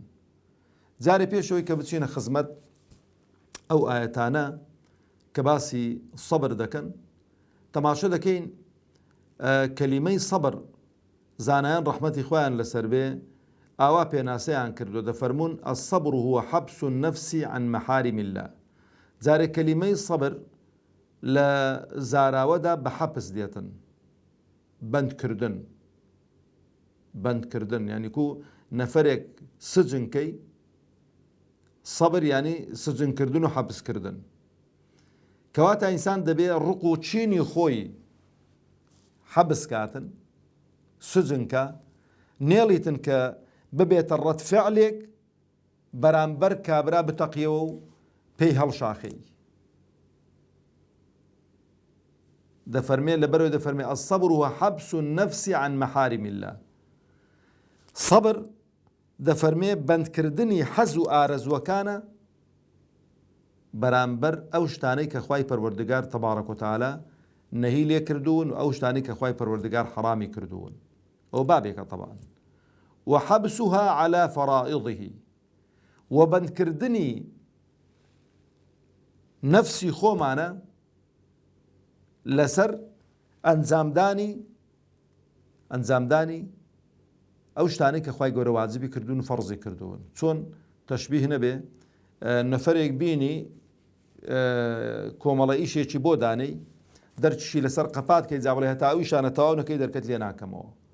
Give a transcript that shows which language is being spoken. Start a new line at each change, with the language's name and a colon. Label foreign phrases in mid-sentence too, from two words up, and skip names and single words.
Central Kurdish: جارێ پێشەوەی کە بچینە خزمەت ئەو ئاەتانە کە باسی سەبر دەکەن، تەماشا دەکەین کەلیمەی سەبر زانایان ڕەحمەتی خۆیان لەسەر بێ ئاوا پێناسەیان کردو، دەفەرمون
Arabic: الصبر هو حبس النفس عن محارم الله.
Central Kurdish: جارێ کەلیمەی سەبر لە زاراوەدا بە حەبس دێتن، بەندکردن. بەندکردن یعنی کو نەفەرێک سجنکەی، سەبر یعنی سجنکردن و حەبسکردن، کەواتە ئینسان دەبێ ڕق و چینی خۆی حەبس کاتن، سجنکە، نێڵیتن کە ببێتە ڕەتفەعلێک بەرامبەر کابرا بتەقیەوە و پێی هەڵشاخەی. دەفەرمێ لەبەرەوەی دەفەرمێ
Arabic: الصبر هو حبس النفس عن محارم الله.
Central Kurdish: سەبر دەفەرمێ بەندکردنی حەز و ئارەزوەکانە بەرامبەر ئەو شتانەی کە خوای پەروەردگار تەبارەک و تەعالا نەهی لێ کردوون و ئەو شتانەی کە خوای پەروەردگار حەرامی کردوون. ئەو بابێکە طبعا.
Arabic: وحبسها على فرائضه،
Central Kurdish: و بەندکردنی نەفسی خۆمانە لەسەر ئەنجامدانی ئەو شتانەی کە خوای گەورە واجبی کردوون و فەرزی کردوون. چۆن تەشبیه نەبێ نەفەرێک بینی کۆمەڵە ئیشێکی بۆ دانەی دەرچشی لەسەر قەپات کەی جا بڵێ هەتا ئەو شانە تەواو نەکەی دەرکەت لێ ناکەمەوە.